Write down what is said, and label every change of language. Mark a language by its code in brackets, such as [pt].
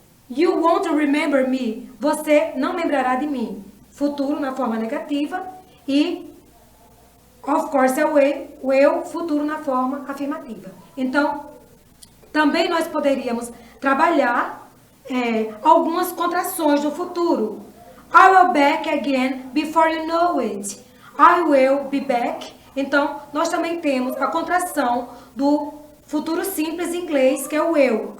[en] You won't remember me. [pt] Você não lembrará de mim. Futuro na forma negativa e [en] of course I will, [pt] futuro na forma afirmativa. Então, também nós poderíamos trabalhar algumas contrações do futuro. [en] I will back again before you know it. I will be back. [pt] Então, nós também temos a contração do futuro simples em inglês, que é o will.